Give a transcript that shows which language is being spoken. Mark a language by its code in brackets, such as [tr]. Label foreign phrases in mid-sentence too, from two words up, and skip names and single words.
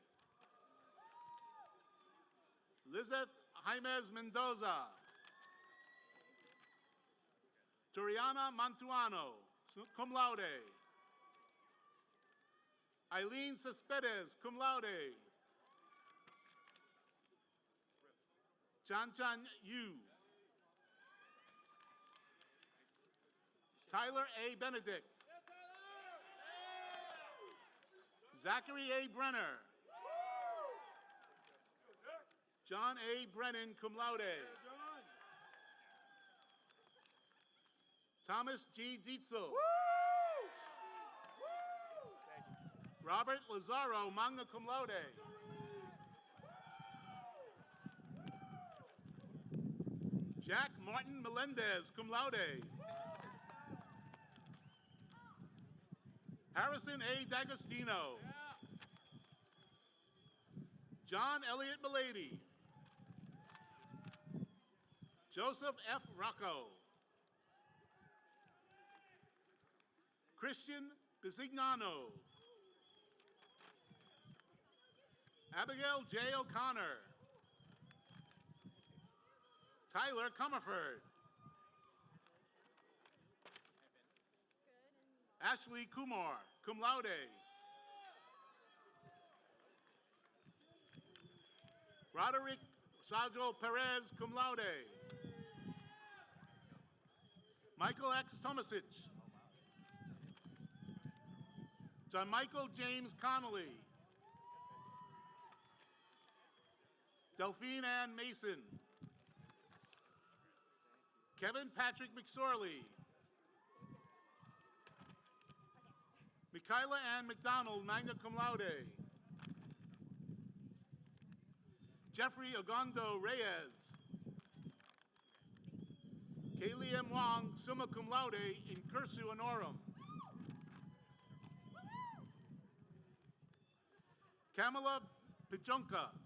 [en] Lizeth Jaimez Mendoza. Turiana Mantuano, [la] cum laude. [en] Eileen Cespedes, [la] cum laude. [en] Chan Yu. Tyler A. Benedict. Zachary A. Brenner. John A. Brennan, [la] cum laude. [en] Thomas G. Dietzel. Robert Lazaro, [la] magna cum laude. [en] Jack Martin Melendez, [la] cum laude. [en] Harrison A. D'Agostino. John Elliott Milady. Joseph F. Rocco. Christian Bisignano. Abigail J. O'Connor. Tyler Comerford. Ashley Kumar, [la] cum laude. [en] Roderick Sajo Perez, [la] cum laude. [en] Michael X. Tomasic. John Michael James Connolly. Delphine Ann Mason. Kevin Patrick McSorley. Michaela Ann McDonald, [la] magna cum laude. [en] Jeffrey Ogondo Reyes. Kaylee M. [la] Wong, summa cum laude, in cursu honorum. [en] Kamala Pichonka.